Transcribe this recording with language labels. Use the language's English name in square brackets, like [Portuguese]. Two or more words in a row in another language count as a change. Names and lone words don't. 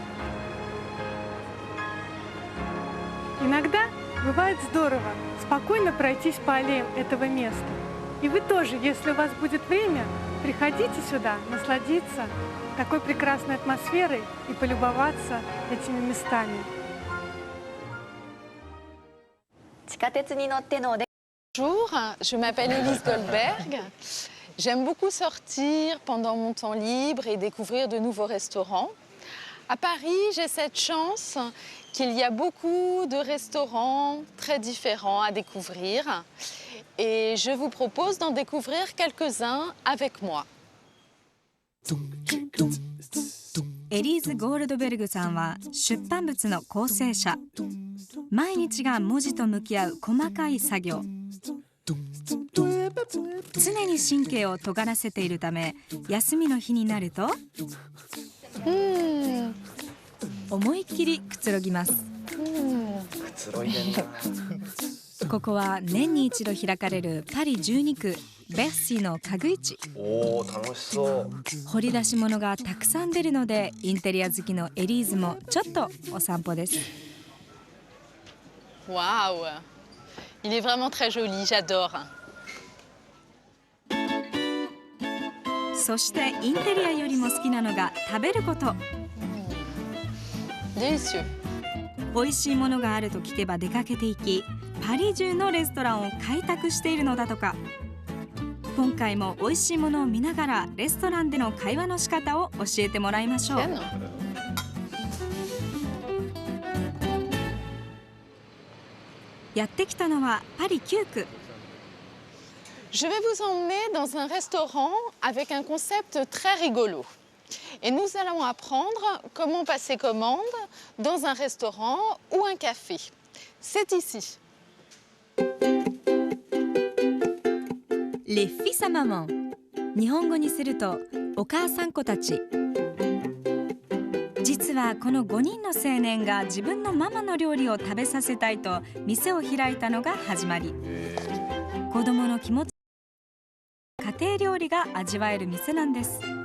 [Russian] Иногда бывает здорово спокойно пройтись по аллеям этого места. И вы тоже, если у вас будет время, приходите сюда насладиться такой прекрасной атмосферой и полюбоваться этими местами. [French] Bonjour, je m'appelle Élise Goldberg. J'aime beaucoup sortir pendant mon temps libre et découvrir de nouveaux restaurants. À Paris, j'ai cette chance qu'il y a beaucoup de restaurants très différents à découvrir. Et je vous propose d'en découvrir quelques-uns avec moi. [Japanese] エリーズ・ゴールドベルグさんは出版物の構成者。毎日が文字と向き合う細かい作業。常に神経を尖らせているため、休みの日になると思いっきりくつろぎます。くつろいでんな。ここは年に一度開かれるパリ12区ベッシーの家具市。おー、楽しそう。掘り出し物がたくさん出るので、インテリア好きのエリーズもちょっとお散歩です。 [French] Waouh! Il est vraiment très joli, j'adore. [Japanese] そしてインテリアよりも好きなのが食べること。 [French] Délicieux. [Japanese] 美味しいものがあると聞けば出かけていき、パリ中のレストランを開拓しているのだとか。今回も美味しいものを見ながらレストランでの会話の仕方を教えてもらいましょう。 [French] Bien. [Japanese] やってきたのはパリ9区。 [French] Je vais vous emmener dans un restaurant avec un concept très rigolo. Et nous allons apprendre comment passer commande dans un restaurant ou un café. C'est ici. Les fils à maman。 [Japanese] 日本語にするとお母さん子たち。実はこの5人の青年が自分のママの料理を食べさせたいと店を開いたのが始まり。子供の気持ち、家庭料理が味わえる店なんです。